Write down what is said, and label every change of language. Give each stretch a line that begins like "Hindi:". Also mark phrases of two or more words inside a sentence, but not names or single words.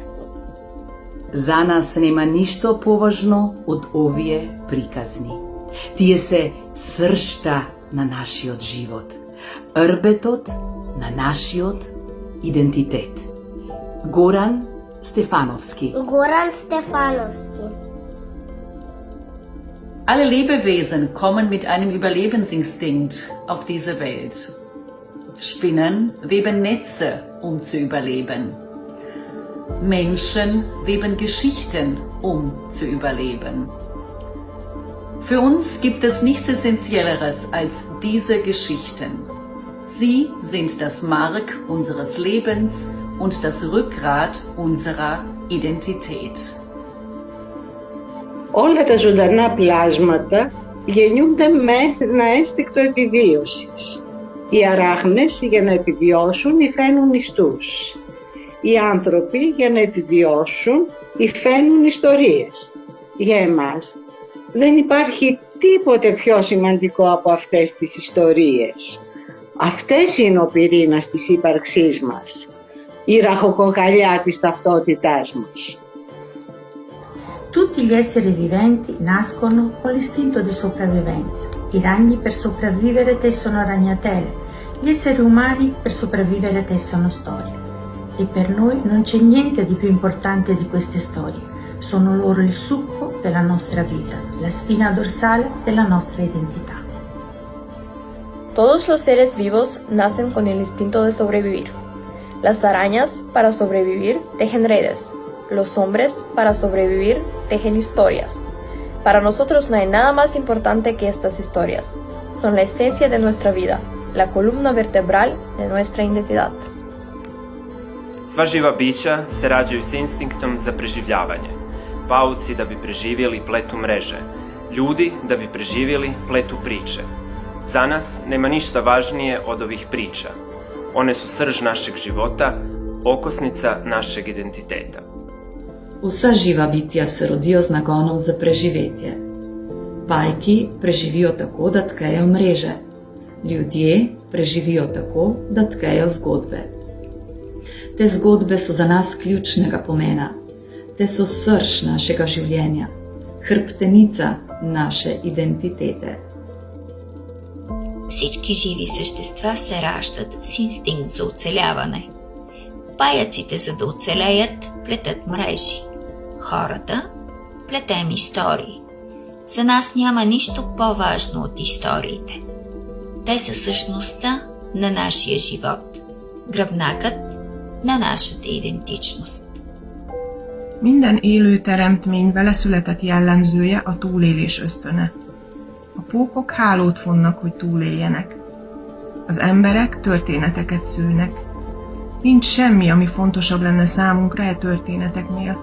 Macedonian: За нас нема ништо поважно од овие приказни. Тие се сршта на нашиот живот, рбетот на нашиот идентитет. Горан Стефановски. Горан Стефановски.
German: Alle Lebewesen kommen mit einem Überlebensinstinkt auf diese Welt. Spinnen weben Netze, um zu überleben. Menschen weben Geschichten, um zu überleben. Für uns gibt es nichts Essentielleres als diese Geschichten. Sie sind das Mark unseres Lebens und das Rückgrat unserer Identität.
Greek: Όλα τα ζωντανά πλάσματα γεννιούνται με ένα ένστικτο επιβίωσης. Οι αράχνες για να επιβιώσουν υφαίνουν ιστούς. Οι άνθρωποι για να επιβιώσουν υφαίνουν ιστορίες. Για εμάς δεν υπάρχει τίποτε πιο σημαντικό από αυτές τις ιστορίες. Αυτές είναι ο πυρήνας της ύπαρξής μας, η ραχοκοκαλιά της ταυτότητάς μας.
Italian: Tutti gli esseri viventi nascono con l'istinto di sopravvivenza. I ragni per sopravvivere tessono ragnatele, gli esseri umani per sopravvivere tessono storie. E per noi non c'è niente di più importante di queste storie. Sono loro il succo della nostra vita, la spina dorsale della nostra identità.
Spanish: Todos los seres vivos nacen con el instinto de sobrevivir. Las arañas, para sobrevivir, tejen redes. Los hombres, para sobrevivir, tejen historias. Para nosotros no hay nada más importante que estas historias. Son la esencia de nuestra vida, la columna vertebral de nuestra identidad.
Croatian: Sva živa bića se rađaju s instinktom za preživljavanje. Pauci da bi preživjeli pletu mreže. Ljudi da bi preživjeli pletu priče. Za nas nema ništa važnije od ovih priča. One su srž našeg života, okosnica našeg identiteta.
Slovenian: Vsa živa bitja se rodijo z nagonom za preživetje. Pajki preživijo tako, da tkejo mreže. Ljudje preživijo tako, da tkejo zgodbe. Te zgodbe so za nas ključnega pomena. Te so srž našega življenja, hrbtenica naše identitete.
Bulgarian: Всички живи същества се раждат с инстинкт за оцеляване. Паяците, за да оцелеят, плетат мрежи. Хората плетем истории. За нас няма нищо по-важно от историите. Те са същността на нашия живот, гръбнакът на нашата identitásnost.
Hungarian: Minden élő teremtmény beleszületett jellemzője a túlélés ösztöne. A pókok hálót fonnak, hogy túléljenek. Az emberek történeteket szülnek. Nincs semmi, ami fontosabb lenne számunkra e történeteknél.